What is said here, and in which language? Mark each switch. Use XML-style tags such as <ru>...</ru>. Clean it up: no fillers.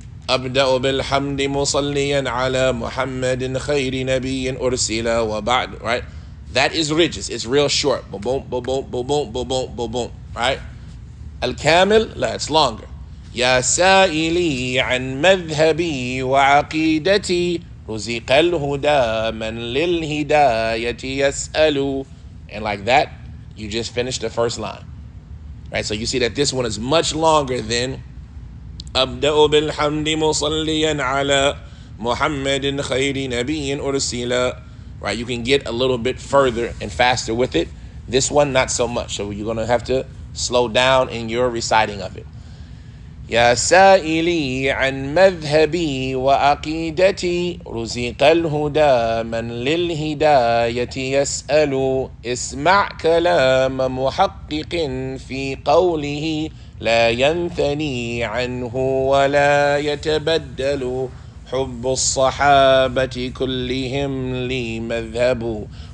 <ar>أبدأ بالحمد مصليا على محمد خير نبي أرسل وبعد.</ar> <en>Right, that is ridges. It's real short. Boom, boom, boom, boom, boom, boom, boom, boom, boom, boom. Right, al-Kamil, la, it's longer.</en> <ar>يا سائلي عن مذهبي وعقيدتي رزق الهدى من للهداية يسأل.</ar> <en>And like that, you just finished the first line. Right? So you see that this one is much longer than</en> <ar>أبدأ بالحمد مصليا على محمد خير نبي أرسل.</ar> <en>Right? You can get a little bit further and faster with it. This one, not so much. So you're going to have to slow down in your reciting of it.</en> <ar>يا سائلي عن مذهبي وعقيدتي رزق الهدى من للهداية يسأل اسمع كلام محقق في قوله لا ينثني عنه ولا يتبدل حب الصحابة كلهم لي مذهب</ar>